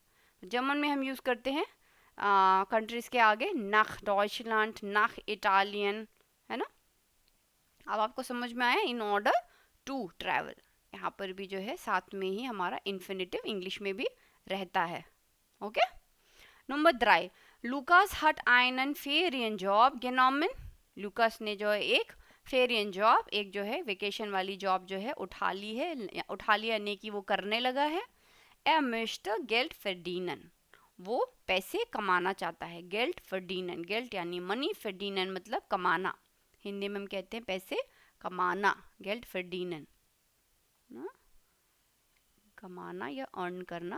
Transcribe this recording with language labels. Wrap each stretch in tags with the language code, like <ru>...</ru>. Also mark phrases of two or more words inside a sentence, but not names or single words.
<hi>जर्मन में हम यूज करते हैं कंट्रीज के आगे नख, डॉइचलैंड,</hi> <de>nach Italien,</de> <hi>है ना। अब आपको समझ में आया,</hi> <en>in order to travel,</en> <hi>यहाँ पर भी जो है साथ में ही हमारा इन्फिनेटिव इंग्लिश में भी रहता है।</hi> <de>ओके, नंबर 3, Lukas hat einen Ferienjob genommen।</de> <hi>लुकास ने जो है एक फेरियन जॉब, एक जो है वेकेशन वाली जॉब जो है उठा ली है, उठा लिया यानी कि वो करने लगा है।</hi> <de>Er möchte Geld verdienen,</de> <hi>वो पैसे कमाना चाहता है।</hi> <de>Geld verdienen,</de> <hi>Geld यानी मनी, verdienen मतलब कमाना, हिंदी में हम कहते हैं पैसे कमाना,</hi> <de>Geld verdienen</de> <hi>ना, कमाना या अर्न करना।</hi>